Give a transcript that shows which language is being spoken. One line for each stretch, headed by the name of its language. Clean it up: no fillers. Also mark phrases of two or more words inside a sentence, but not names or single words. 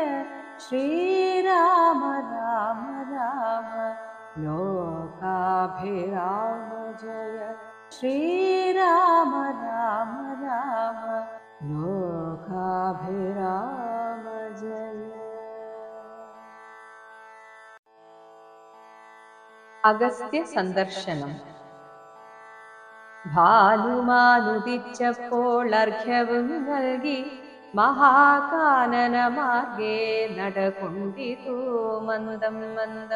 Sanskrit: श्रीराम राम राम लोकाभिराम जय। श्रीराम राम राम लोकाभिराम जय।
Malayalam: അഗസ്ത്യ സന്ദർശനം. ഭാനുമാനുദിച്ചപ്പോൾ അർഘ്യവും നൽകി മഹാകാനന മാർഗേ നടകൊണ്ടിതു മന്ദം മന്ദം.